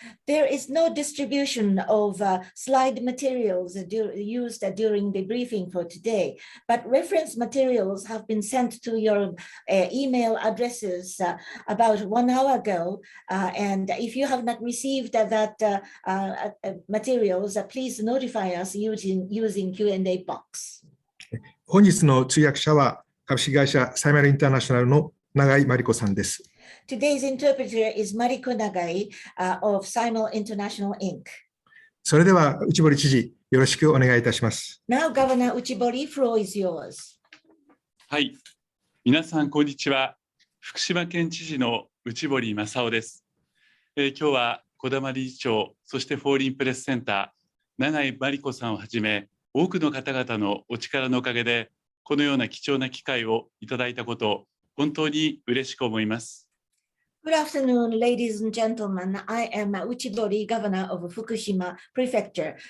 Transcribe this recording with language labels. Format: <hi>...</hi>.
<en>There is no distribution of slide materials used during the briefing for today, but reference materials have been sent to your email addresses about 1 hour ago. And if you have not received that materials, please notify us using Q&A box.</en> <ja>本日の通訳者は株式会社サイマルインターナショナルの永井真理子さんです。</ja> <en>Today's interpreter is Mariko Nagai of Simul International Inc.</en> <ja>それでは内堀知事、よろしくお願いいたします。</ja> <en>Now, Governor Uchibori, floor is yours.</en> <ja>はい、皆さんこんにちは。福島県知事の内堀雅雄です。今日は児玉理事長、そしてフォーリンプレスセンター、永井真理子さんをはじめ、多くの方々のお力のおかげで、このような貴重な機会をいただいたことを本当に嬉しく思います。</ja> <en>Good afternoon, ladies and gentlemen. I am Uchibori, Governor of Fukushima Prefecture.</en>